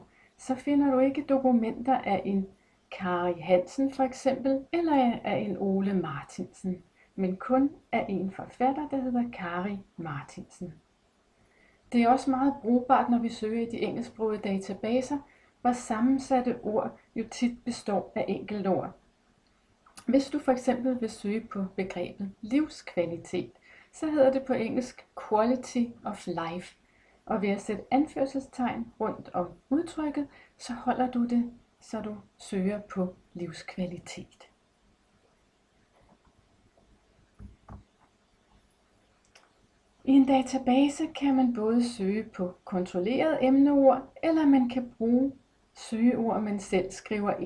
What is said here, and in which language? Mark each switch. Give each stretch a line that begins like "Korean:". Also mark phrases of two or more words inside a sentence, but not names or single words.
Danish: Så finder du ikke dokumenter af en Kari Hansen for eksempel, eller af en Ole Martinsen, men kun af en forfatter, der hedder Kari Martinsen. Det er også meget brugbart, når vi søger i de engelsksprogede databaser, hvor sammensatte ord jo tit består af enkeltord. Hvis du for eksempel vil søge på begrebet livskvalitet, så hedder det på engelsk
English: quality of life.
Danish: Og ved at sætte anførselstegn rundt om udtrykket, så holder du det, så du søger på livskvalitet. I en database kan man både søge på kontrolleret emneord, eller man kan bruge søgeord, man selv skriver ind.